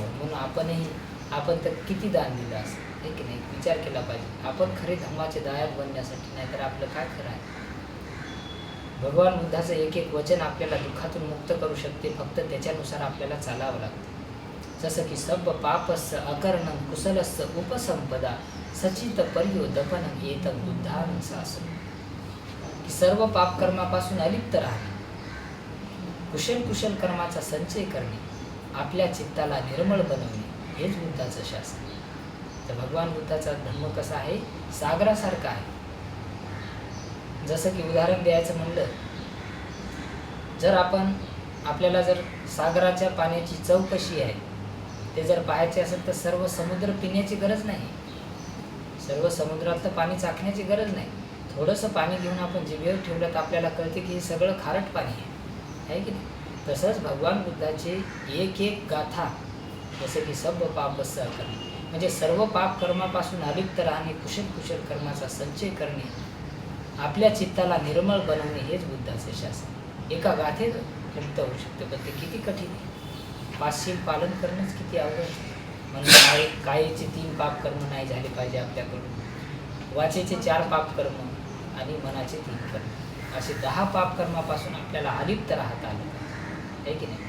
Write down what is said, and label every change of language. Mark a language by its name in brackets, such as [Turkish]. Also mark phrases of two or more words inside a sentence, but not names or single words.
[Marathi] म्हणून आपण तर किती दान दिलं असं हे की नाही विचार केला पाहिजे. आपण खरे धम्माचे दायात बनण्यासाठी, नाहीतर आपलं काय खरं आहे. भगवान बुद्धाचं एक वचन आपल्याला दुःखातून मुक्त करू शकते, फक्त त्याच्यानुसार आपल्याला चालावं लागतं. जसं की [Pali] सब पापस्य अकरणं कुशलस्य उपसंपदा सचित पर्योदपनं एतं बुद्धानुशासन. [Marathi] की सर्व पापकर्मापासून अलिप्त राहणे, कुशल कर्माचा संचय करणे, आपल्या चित्ताला निर्मळ बनवणे हेच बुद्धाचं शासन. तर भगवान बुद्धाचा धर्म कसा आहे, सागरासारखा आहे. जसं की उदाहरण द्यायचं म्हणलं, जर आपल्याला जर सागराच्या पाण्याची चव कशी आहे ते जर पाहायचे असेल तर सर्व समुद्र पिण्याची गरज नाही, सर्व समुद्रातलं पाणी चाखण्याची गरज नाही. थोडंसं पाणी घेऊन आपण जिभेवर ठेवलं तर आपल्याला कळते की हे सगळं खारट पाणी आहे की नाही. तसंच भगवान बुद्धाची एक गाथा, जसं की [Pali] सब पापस्य [Marathi] करणे म्हणजे सर्व पाप कर्मापासून अलिप्त राहणे, कुशल कर्माचा संचय करणे, आपल्या चित्ताला निर्मळ बनवणे हेच बुद्धाचे शासन. एका गाथेत व्यक्त होऊ शकते, पण ते किती कठीण आहे. 5 पालन करणंच किती अवघड. म्हणजे कायेचे 3 पाप कर्म नाही झाले पाहिजे आपल्याकडून, वाचेचे 4 पाप कर्म आणि मनाचे 3 कर्म, असे 10 पाप कर्मापासून आपल्याला अलिप्त राहता आलं आहे की नाही.